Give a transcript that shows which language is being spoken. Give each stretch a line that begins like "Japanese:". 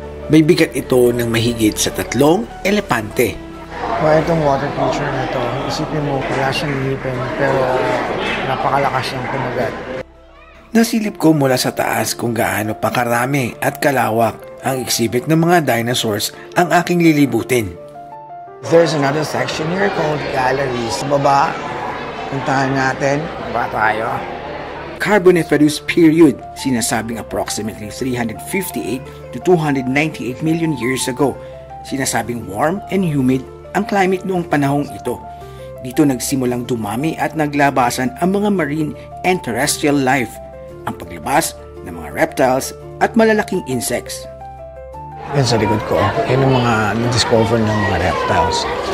Filipino: May bigat ito ng mahigit sa 3 elepante. Itong water creature na ito, isipin mo, wala siyang ngipin, pero napakalakas niyang kumagat. Nasilip ko mula sa taas kung gaano pa karami at kalawak ang exhibit ng mga dinosaurs ang aking lilibutin.
English: There's another section here called galleries.
Filipino: Sa baba, puntahan natin. Baba tayo.
English: Carboniferous period,
Filipino: sinasabing
English: approximately 358 to 298 million years ago.
Filipino: Sinasabing
English: warm and humid
Filipino: ang climate noong panahong ito. Dito nagsimulang dumami at naglabasan ang mga
English: marine and terrestrial life,
Filipino: ang paglabas ng mga reptiles at malalaking insects. Yan sa likod ko, yun ang mga na-discover ng mga reptiles.